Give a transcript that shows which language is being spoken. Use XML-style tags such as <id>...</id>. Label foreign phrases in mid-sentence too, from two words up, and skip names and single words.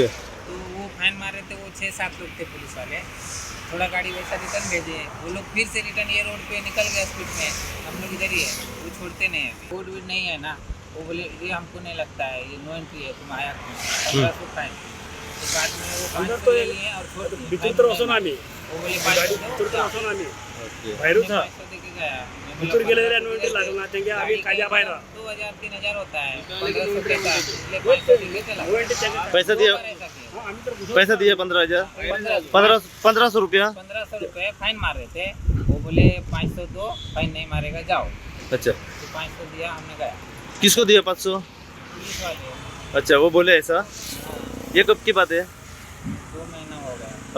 <hi>तो वो फाइन मारे थे, वो 6-7 लोग थे पुलिस वाले. थोड़ा गाड़ी वैसा रिटर्न भेजे, वो लोग फिर से रिटर्न ये रोड पे निकल गए स्पीड में. हम लोग इधर ही है, वो छोड़ते नहीं है. कोड वीड नहीं है ना, वो बोले ये हमको नहीं लगता है, ये नो एंट्री है, तुम आया क्यों. 1500 फाइन. तो बाद में वो अंदर 500 तो ले लिए और छोड़ दिए.</hi> <kok>भितर तर वचून आम्ही</kok> <hi>वो बोले गाडी 500</hi> <kok>भितर तर वचून आम्ही</kok> <hi>ओके.</hi> <kok>बाहेरूच हा.</kok> <hi>देके गया. मैं भितर बोला,</hi> <kok>गेले जाल्यार नोंदी लागना तेंगे आम्ही काज्या बाहेर.</kok> <hi>2000-3000 होता है, 1500 देता है, इसलिए 500 देके चला.</hi> <kok>नोंदी तेंगे</kok> <hi>पैसा दिया?</hi> <kok>हां, आम्ही तर</kok> <hi>पैसा दिए 15,000? 1500 रुपया? 1500 रुपये फाइन मार रहे थे. वो बोले 500 दो, फाइन नहीं मारेगा जाओ। अच्छा, तो 500 दिया, हमने गया किसको दिया 500? पुलिस वाले। अच्छा, वो बोले ऐसा? ये कब की बात है? 2 महीना हो गया।</hi>